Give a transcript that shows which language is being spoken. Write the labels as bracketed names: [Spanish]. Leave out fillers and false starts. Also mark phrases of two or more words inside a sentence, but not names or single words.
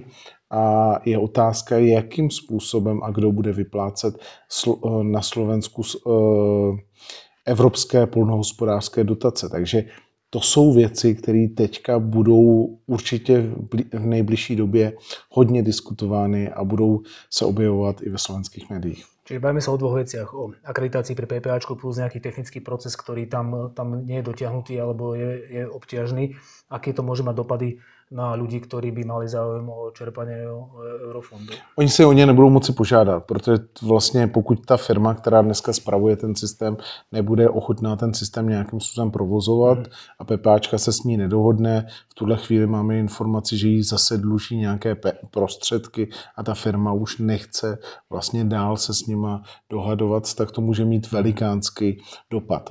[Czech] A je otázka, jakým způsobem a kdo bude vyplácet na Slovensku evropské poľnohospodářské dotace. Takže to jsou věci, které teďka budou určitě v nejbližší době hodně diskutovány a budou se objevovat i ve slovenských médiích. [Slovak] Čiže bavíme sa o dvoch veciach. O akreditácii pre PPAčko plus nejaký technický proces, ktorý tam nie je dotiahnutý alebo je obťažný. Aké to môže mať dopady na ľudí, ktorí by mali záujem o čerpanie eurofondu? [Czech] Oni si o ně nebudou moci požádat, protože vlastně pokud ta firma, která dneska spravuje ten systém, nebude ochotná ten systém nějakým způsobem provozovat a PPAčka se s ní nedohodne, v tuhle chvíli máme informaci, že jí zase dluží nějaké prostředky a ta firma už nechce vlastně dál se s nima dohadovat, tak to může mít velikánský dopad.